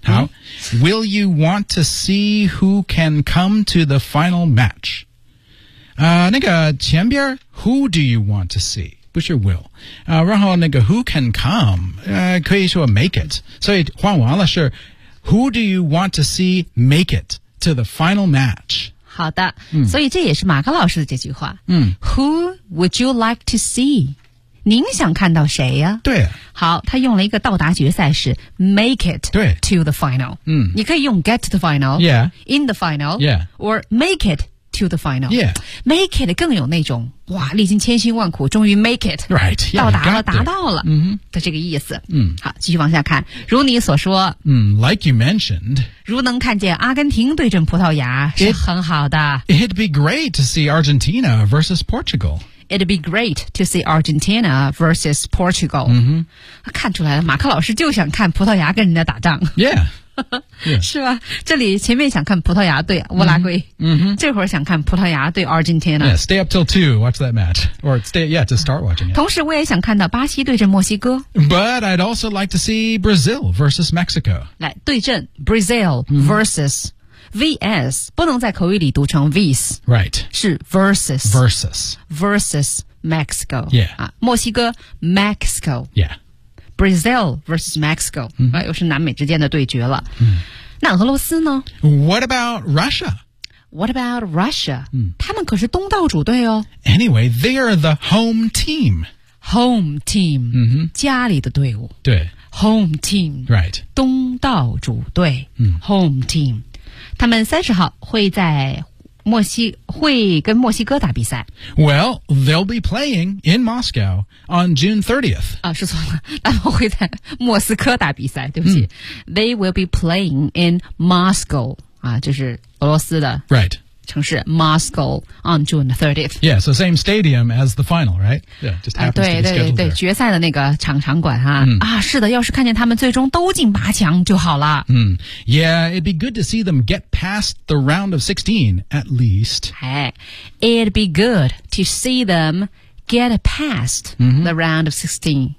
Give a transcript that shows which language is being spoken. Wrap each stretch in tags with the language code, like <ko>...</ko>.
<en>好 ，Will you want to see who can come to the final match？</en> <zh>那个前边 ，</zh> <en>Who do you want to see？</en> <zh>不是 will。然后那个</zh> <en>Who can come？</en> <zh>可以说 make it。所以换完了是 Who do you want to see make it to the final match？好的、嗯，所以这也是马克老师的这句话。嗯</zh> <en>，Who would you like to see？</en> <zh>您想看到谁呀、啊？对、啊，好，他用了一个到达决赛是</zh> <en>make it to the final。</en> <zh>嗯，你可以用</zh> <en>get to the final， yeah， in the final， yeah， or make it to the final， yeah，</en> <zh>make it 更有那种哇，历经千辛万苦，终于 make it，</zh> <en>right， yeah，</en> <zh>到达了，达到了，嗯、mm-hmm. ，的这个意思。嗯，好，继续往下看，如你所说，</zh> <en>嗯、like you mentioned，</en> <zh>如能看见阿根廷对阵葡萄牙是很好的。</zh> <en>It'd be great to see Argentina versus Portugal。 It'd be great to see Argentina versus Portugal.、 Mm-hmm.</en> <zh>看出来了，马克老师就想看葡萄牙跟人家打仗。</zh> <en>Yeah.</en> <zh>是吧？这里前面想看葡萄牙对乌拉圭。 Mm-hmm. 这会儿想看葡萄牙对 Argentina.</zh> <en>Yeah, stay up till 2, watch that match. Or stay, yeah, to start watching it.</en> <zh>同时我也想看到巴西对阵墨西哥。</zh> <en>But I'd also like to see Brazil versus Mexico.</en> <zh>来，对阵</zh> <en>Brazil versus、</en> <zh>mm-hmm. VS 不能在口语里读成 vs，</zh> <en>right，</en> <zh>是 versus，</zh> <en>versus， versus Mexico， yeah，</en> <zh>啊，墨西哥 Mexico，</zh> <en>yeah， Brazil versus Mexico，、 mm-hmm.</en> <zh>啊，又是南美之间的对决了。嗯、那俄罗斯呢？</zh> <en>What about Russia？ What about Russia？、 Mm.</en> <zh>他们可是东道主队哦。</zh> <en>Anyway， they are the home team。 Home team，、 mm-hmm.</en> <zh>家里的队伍。对</zh> <en>，Home team， right，</en> <zh>东道主队。嗯、</zh> <en>mm. ，Home team。</en> <zh>他们30号会在墨西会跟墨西哥打比赛。</zh> <en>Well, they'll be playing in Moscow on June 30th.</en> <zh>啊，是错了，他们会在莫斯科打比赛，对不起。</zh> <en>Mm. They will be playing in Moscow,</en> <zh>啊，就是俄罗斯的。</zh> <en>Right. 城市 Moscow on June 30th. Yeah, so same stadium as the final, right? Yeah, just happens to be scheduled there.</en> <zh>对，决赛的那个场馆哈、啊 mm. 啊，是的，要是看见他们最终都进八强就好了。</zh> <en>嗯、mm. ，Yeah, it'd be good to see them get past the round of 16 at least. Hey, it'd be good to see them get past、mm-hmm. the round of 16.</en>